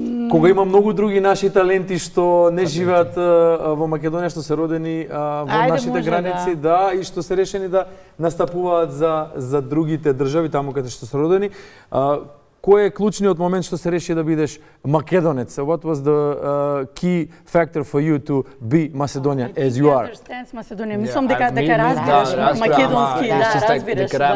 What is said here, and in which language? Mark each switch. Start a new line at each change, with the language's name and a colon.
Macedonian: Кога има многу други наши таленти што не живеат во Македонија, што се родени во нашите граници, и што се решени да настапуваат за другите држави таму каде што се родени. Кој е клучниот момент што се реши да бидеш македонец?
English: What was the key factor for you to be Macedonian as you are? Understands Macedonian.
Macedonian: Мислам дека разбираш македонски, разбираш.